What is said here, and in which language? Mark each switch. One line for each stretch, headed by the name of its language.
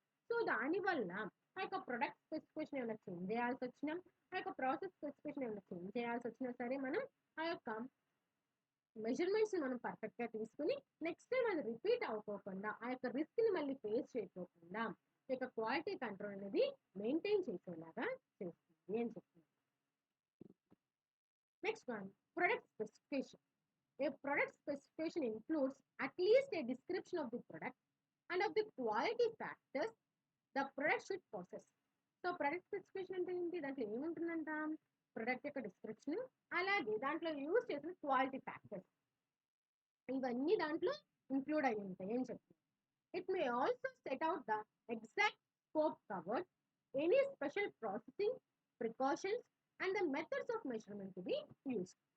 Telugu: So దానివల్ల ఆ యొక్క ప్రొడక్ట్ స్పెసిఫికేషన్ ఏమైనా చేంజ్ చేయాల్సి వచ్చినా, ఆ యొక్క ప్రాసెస్ స్పెసిఫికేషన్ ఏమైనా చేంజ్ చేయాల్సి వచ్చినా సరే మనం ఆ యొక్క మెజర్మెంట్స్ మనం పర్ఫెక్ట్గా తీసుకుని నెక్స్ట్ టైం అది రిపీట్ అవ్వకోకుండా ఆ యొక్క రిస్క్ని మళ్ళీ ఫేస్ చేయకోకుండా ఈ యొక్క క్వాలిటీ కంట్రోల్ అనేది మెయింటైన్ చేసేలాగా చేస్తుంది అని చెప్తుంది. Next one, product specification.
English: A product specification includes at least a description of the product and of the quality factors the product should possess.
Telugu: So product specification అంటే ఏంటి, దాంట్లో ఏముంటుందంట, ప్రొడక్ట్ యొక్క description అలాగే దాంట్లో యూజ్ చేసిన క్వాలిటీ ఫ్యాక్టర్స్ ఇవన్నీ దాంట్లో include అయి ఉంటాయి అని చెప్తుంది.
English: It may also set out the exact scope covered, any special processing precautions and the methods of measurement to be use.